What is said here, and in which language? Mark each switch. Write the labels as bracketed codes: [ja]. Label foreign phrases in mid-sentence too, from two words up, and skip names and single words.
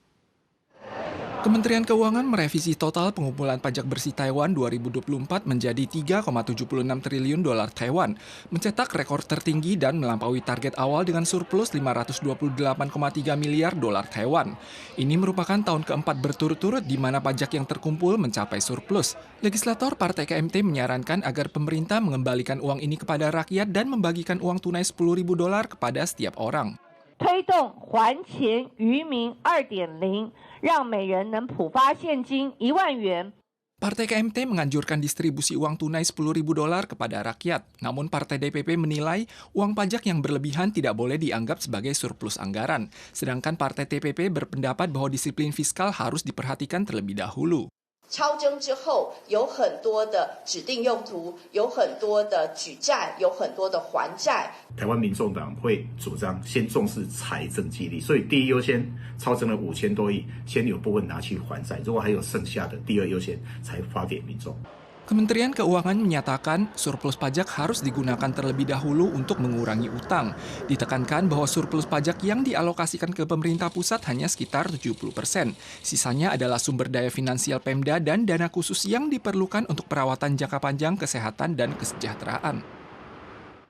[id] Kementerian Keuangan merevisi total pengumpulan pajak bersih Taiwan 2024 menjadi 3,76 triliun dolar Taiwan, mencetak rekor tertinggi dan melampaui target awal dengan surplus 528,3 miliar dolar Taiwan. Ini merupakan tahun keempat berturut-turut di mana pajak yang terkumpul mencapai surplus. Legislator Partai KMT menyarankan agar pemerintah mengembalikan uang ini kepada rakyat dan membagikan uang tunai 10.000 dolar kepada setiap orang. [zh] 推动还钱于民 2.0， 让每人能普发现金1万元。 [id] Partai KMT menganjurkan distribusi uang tunai 10.000 dolar kepada rakyat. Namun Partai DPP menilai uang pajak yang berlebihan tidak boleh dianggap sebagai surplus anggaran. Sedangkan Partai TPP berpendapat bahwa disiplin fiskal harus diperhatikan terlebih dahulu. [zh] 超征之后，有很多的指定用途，有很多的举债，有很多的还债。台湾民众党会主张先重视财政纪律，所以第一优先超征了5000多亿，先有部分拿去还债，如果还有剩下的，第二优先才发给民众。 [id] Kementerian Keuangan menyatakan surplus pajak harus digunakan terlebih dahulu untuk mengurangi utang. Ditekankan bahwa surplus pajak yang dialokasikan ke pemerintah pusat hanya sekitar 70%. Sisanya adalah sumber daya finansial Pemda dan dana khusus yang diperlukan untuk perawatan jangka panjang kesehatan dan kesejahteraan.